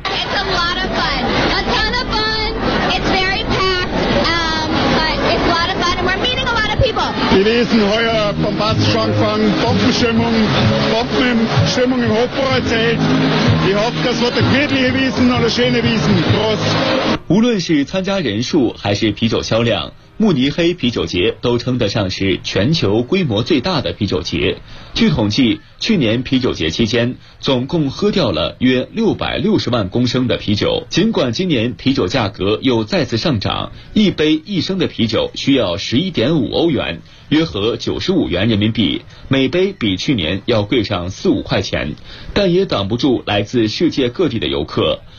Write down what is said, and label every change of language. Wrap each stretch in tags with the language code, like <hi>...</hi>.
<en>It's a lot of fun, a ton of fun. It's very packed, but it's a lot of fun and we're meeting a lot of people.</en> <de>gewesen, heuer beim Bastschankfang Bombenschirmung, Bombenschirmung im Hofbräu erzählt. Ich hoffe, das wird eine friedliche Wiesen oder schöne Wiesen. Prost!</de> <zh>无论是参加人数还是啤酒销量，慕尼黑啤酒节都称得上是全球规模最大的啤酒节。据统计，去年啤酒节期间总共喝掉了约660万公升的啤酒。尽管今年啤酒价格又再次上涨，一杯一升的啤酒需要11.5欧元，约合95元人民币，每杯比去年要贵上4-5块钱，但也挡不住来自世界各地的游客。</zh>